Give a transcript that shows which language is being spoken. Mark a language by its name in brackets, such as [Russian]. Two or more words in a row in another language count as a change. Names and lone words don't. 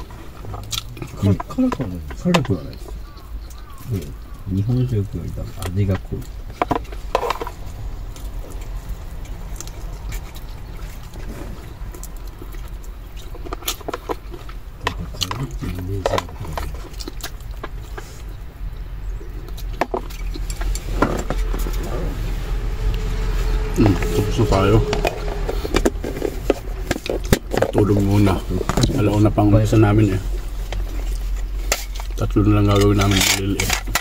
[Japanese] 辛くはない。辛くはないです。日本食より多分味が濃い。辛いってイメージある。 [Filipino] Tapos na tayo. Tulog muna. Alauna pang umpisa namin eh. 3 na lang gagawin namin maliliit.